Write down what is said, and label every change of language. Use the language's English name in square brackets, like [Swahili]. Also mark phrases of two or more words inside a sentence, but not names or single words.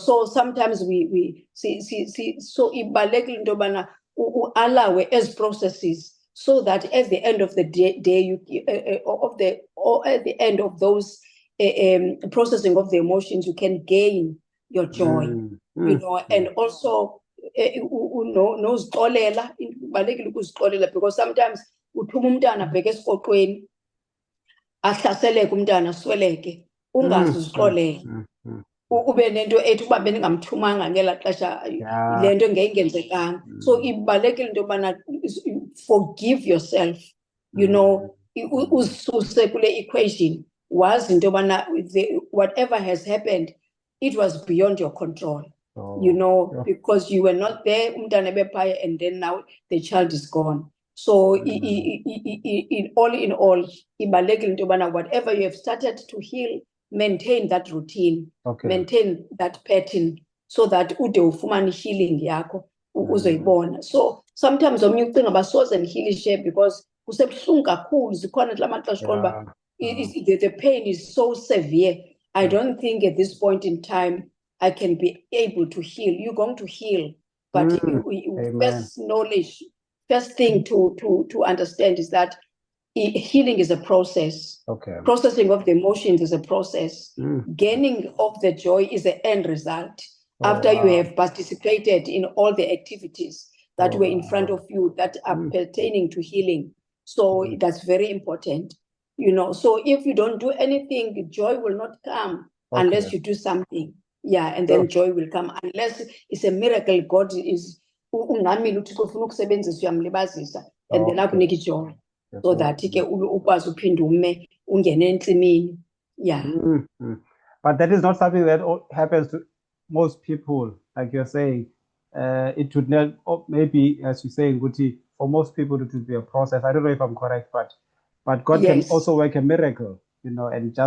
[English] So sometimes we see so allow as processes, so that at the end of the day at the end of those processing of the emotions, you can gain your joy, you know. [Xhosa] And also nozixolela, balekile ukuzixolela, because sometimes uthuma umntana abheke esiqoqweni, ahlaseleke umntana, asweleke, ungazi uzixolela, ube nento ethi uba bendingamthumanga ngela xesha le nto ngeyingenzekanga. So ibalulekile into yobana [English] forgive yourself, you know, [Xhosa] ususe kule equation, wazi into yobana [English] whatever has happened, it was beyond your control, you know, because you were not there, [Xhosa] umntana ebephaya, [English] and then now the child is gone. So in all, [Xhosa] ibalulekile into yobana [English] whatever you have started to heal, maintain that routine, maintain that pattern, so that [Xhosa] ude ufumane healing yakho uzoyibona. [English] So sometimes [Xhosa] omnye ucinga uba soze ndihilishe because kusebuhlungu kakhulu, zikhona kula maxesha uba [English] the pain is so severe. I don't think at this point in time I can be able to heal. You're going to heal, but first knowledge first thing to understand is that healing is a process. Okay. Processing of the emotions is a process. Mm. Gaining of the joy is the end result. Oh, After you wow. have participated in all the activities that Oh, were in front wow. of you that are Mm. pertaining to healing. So that's very important. You know, so if you don't do anything, joy will not come unless Okay. you do something. Yeah, and Sure. then joy will come unless it's a miracle. God is [Xhosa] ungamile uthi kufuna ukusebenzisa uyamlibazisa [English] and then Okay. [Xhosa] akunika joy. [English] That's So all. [Xhosa] that ke ukwazi uphinde ume ungene entsimini. [English] Yeah. But that is not something that happens to most people, like you're saying. It would not, or maybe as you're saying, Guti, for most people it would be a process. I don't know if I'm correct, but God can Yes. also work a miracle, you know, and just